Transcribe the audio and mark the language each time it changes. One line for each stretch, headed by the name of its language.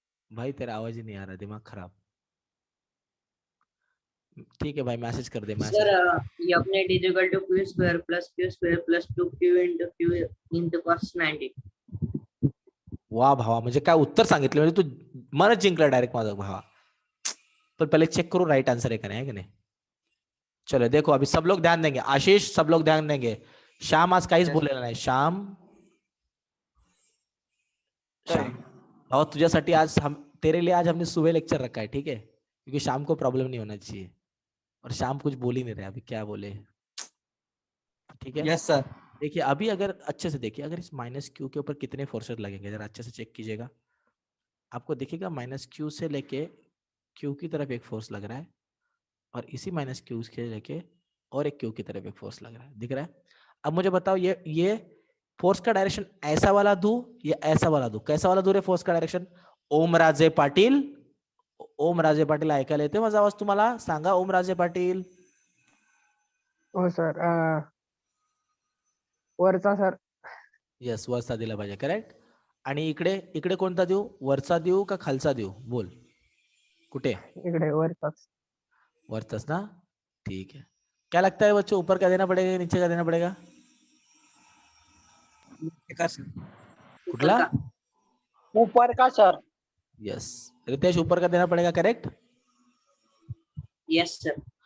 Hindi: भाई तेरा आवाज ही नहीं आ रहा, दिमाग खराब। ठीक है भाई, मैसेज कर दे मैसेज। सर अपने equal to Q square plus 2q into cos 90।
Marathi: वा भावा, म्हणजे काय उत्तर सांगितलं, म्हणजे तू मनच जिंकला डायरेक्ट माझा भावा।
Hindi: पण पहले चेक करो राइट आंसर है का नहीं, है कि नहीं। चलो देखो अभी सब लोग ध्यान देंगे, आशीष सब लोग ध्यान देंगे, श्याम
Marathi: आज काहीच
English: Yes.
Marathi: बोललेला नाही। श्याम
English: Sir.
Hindi: श्याम
Marathi: भावा तुझ्यासाठी आज
Hindi: हम तेरे लिए आज हमने सुबह लेक्चर रखा है, ठीक है, क्योंकि शाम को प्रॉब्लम नहीं होना चाहिए। और शाम कुछ बोल ही नहीं रहे, अभी क्या बोले, ठीक है।
English: Yes, sir.
Hindi: देखिए अभी अगर अच्छे से देखिए, अगर इस माइनस क्यू के ऊपर कितने फोर्सेस लगेंगे जरा अच्छे से चेक कीजिएगा। आपको दिखेगा माइनस क्यू से लेके क्यू की तरफ एक फोर्स लग रहा है, और इसी माइनस क्यू के लेके और एक क्यू की तरफ एक फोर्स लग रहा है, दिख रहा है। अब मुझे बताओ ये फोर्स का डायरेक्शन ऐसा वाला दूं या ऐसा वाला दूं, कैसा वाला दूं रे फोर्स का डायरेक्शन।
Marathi: ओमराजे पाटील, ओमराजे पाटील ऐकायला येते माझा आवाज तुम्हाला, सांगा ओमराजे पाटील। हो सर, वरचा सर। यस, वरचा दिला पाहिजे, करेक्ट। आणि इकडे इकडे कोणता देऊ, वरचा देऊ का खालचा देऊ, बोल कुठे। इकडे वरचाच। वरचाच ना,
Hindi: ठीक है। क्या लगता है बच्चों, ऊपर का देना पड़ेगा नीचे का देना पड़ेगा,
Marathi: कुठला।
Hindi: ऊपर का सर। यस रितेश, ऊपर का देना पड़ेगा, करेक्ट।
English: Yes sir.